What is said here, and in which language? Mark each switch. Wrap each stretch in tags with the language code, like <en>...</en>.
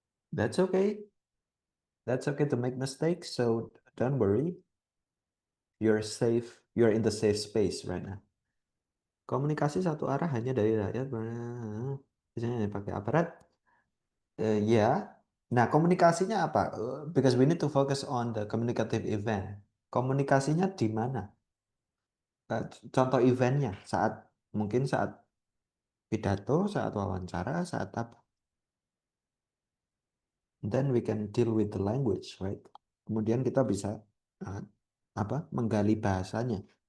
<en>That's okay. That's okay to make mistakes. So don't worry. You're safe. You're in the safe space right now.</en> <id>Komunikasi satu arah hanya dari rakyat. Biasanya pakai aparat. Ya. Nah, komunikasinya apa?</id> <en>Because we need to focus on the communicative event.</en> <id>Komunikasinya di mana? Contoh eventnya mungkin saat pidato, saat wawancara, saat apa?</id> <en>Then we can deal with the language, right?</en> <id>Kemudian kita bisa uh, menggali bahasanya.</id>